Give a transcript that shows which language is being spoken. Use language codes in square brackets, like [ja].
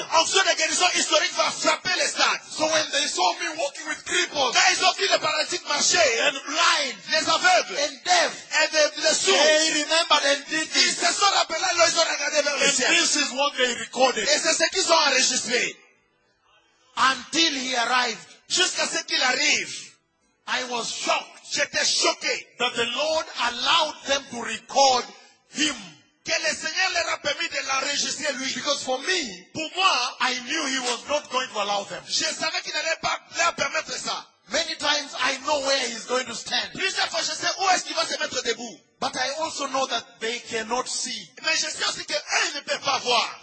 [fr] Une onction de guérison historique va frapper le stade. [en] So when they saw me walking with cripples, [fr] quand ils ont vu les paralytiques marcher, [en] and blind, [fr] les aveugles, [en] and deaf, and the blessed, they remembered and did this. [fr] Ils se sont rappelés, ils ont regardé vers le ciel. [en] And this is what they recorded. [fr] Et c'est ce qu'ils ont enregistré. [en] Until he arrived. [fr] Jusqu'à ce qu'il arrive. [en] I was shocked. [fr] J'étais choqué. [en] That the Lord allowed them to record him. [fr] Que le Seigneur leur a permis de l'enregistrer lui. [en] Because for me. [fr] Pour moi. [en] I knew he was not going to allow them. [fr] Je savais qu'il n'allait pas leur permettre ça. [en] Many times I know where he's going to stand. [fr] Plusieurs fois je sais où est-ce qu'il va se mettre debout. [en] But I also know that they cannot see. [fr] Mais je sais aussi qu'eux ne peuvent pas voir.